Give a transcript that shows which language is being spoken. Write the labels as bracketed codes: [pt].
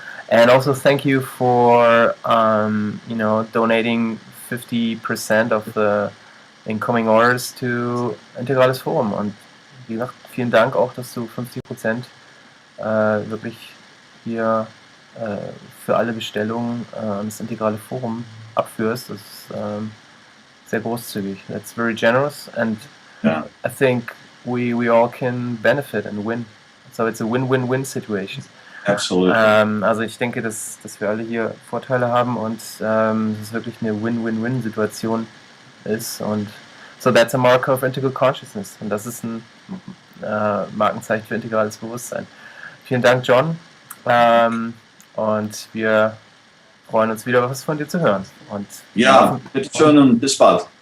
[en] And also thank you for donating 50% of the incoming orders to Integrales Forum. [de] Und wie gesagt, vielen Dank auch, dass du 50% wirklich hier für alle Bestellungen an das Integrale Forum abführst. Das ist sehr großzügig. [en] That's very generous, and Yeah. I think we all can benefit and win. So it's a win-win-win situation. Absolutely. [de] Also ich denke, dass wir alle hier Vorteile haben und es wirklich eine Win-Win-Win-Situation ist. [en] Und so that's a marker of integral consciousness. [de] Und das ist ein Markenzeichen für integrales Bewusstsein. Vielen Dank, John. Und wir freuen uns wieder, was von dir zu hören. Und Ja, bitte schön und bis bald.